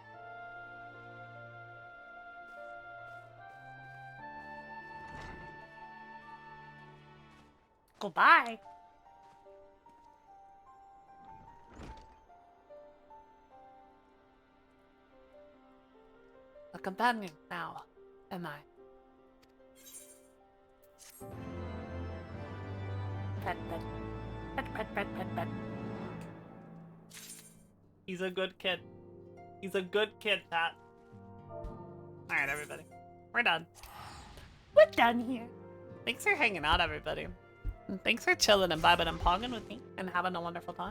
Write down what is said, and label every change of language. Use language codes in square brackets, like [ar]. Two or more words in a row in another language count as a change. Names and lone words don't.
[en] Goodbye. A companion now, am I? Pet, pet. Pet, pet, pet, pet, pet. He's a good kid. He's a good kid, Pat. Alright, everybody. We're done. We're done here. Thanks for hanging out, everybody. And thanks for chilling and vibing and pogging with me and having a wonderful time.